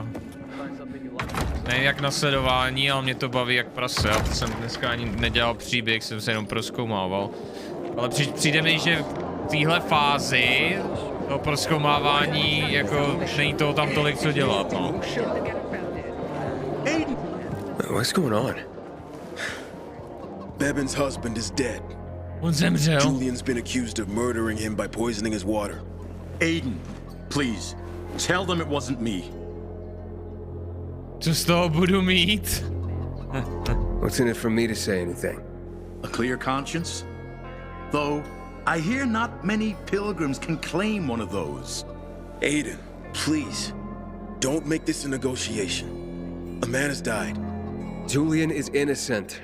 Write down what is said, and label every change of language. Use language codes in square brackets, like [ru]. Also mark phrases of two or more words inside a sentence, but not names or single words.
[cs] Ne jak na sledování, ale mě to baví jak prase. Já jsem dneska ani nedělal příběh, jsem se jenom prozkoumával. Ale přijde mi, že v téhle fázi to prozkoumávání, jako není toho tam tolik co dělat, no. [en] What's going on? Bevan's husband is dead. [cs] On zemřel. [en] Julian's been accused of murdering him by poisoning his water. Aiden, please, tell them it wasn't me. [cs] Co z toho budu mít? [en] What's in it for me to say anything? A clear conscience? Though, I hear not many pilgrims can claim one of those. Aiden, please, don't make this a negotiation. A man has died. Julian is innocent.